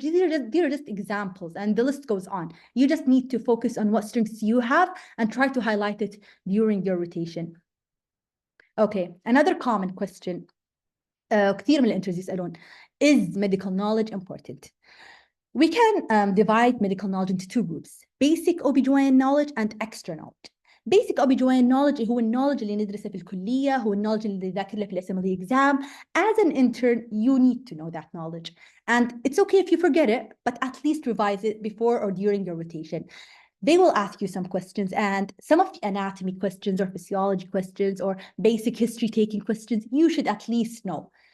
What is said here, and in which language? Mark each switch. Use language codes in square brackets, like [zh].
[en] These are just examples, and the list goes on. You just need to focus on what strengths you have and try to highlight it during your rotation. Okay, another common question. [ar] كثير من الانترفيوز يسألون [en] is medical knowledge important? We can divide medical knowledge into two groups: basic OBGYN knowledge and extra knowledge. Basic OBGYN knowledge [ar] هو النولج اللي ندرسه في الكلية، هو النولج اللي ذاكر له في الأسمبلي exam. [en] As an intern, you need to know that knowledge. And it's okay if you forget it, but at least revise it before or during your rotation. They will ask you some questions, and some of the anatomy questions or physiology questions or basic history taking questions, you should at least know.